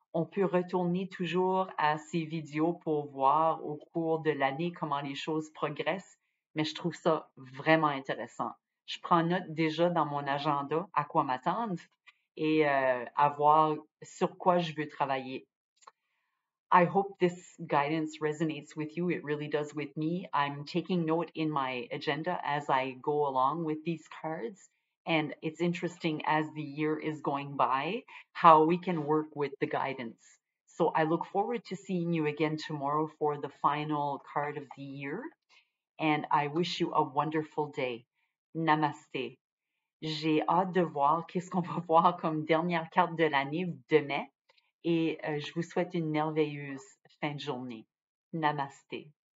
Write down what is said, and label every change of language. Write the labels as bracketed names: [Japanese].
[French] On peut retourner toujours à ces vidéos pour voir au cours de l'année comment les choses progressent, mais je trouve ça vraiment intéressant. Je prends note déjà dans mon agenda à quoi m'attendre et à voir sur quoi je veux travailler. [English] I hope this guidance resonates with you. It really does with me. I'm taking note in my agenda as I go along with these cards. And it's interesting as the year is going by how we can work with the guidance. So I look forward to seeing you again tomorrow for the final card of the year. And I wish you a wonderful day. Namaste. [French] J'ai hâte de voir qu'est-ce qu'on va voir comme dernière carte de l'année demain. Et je vous souhaite une merveilleuse fin de journée. Namasté.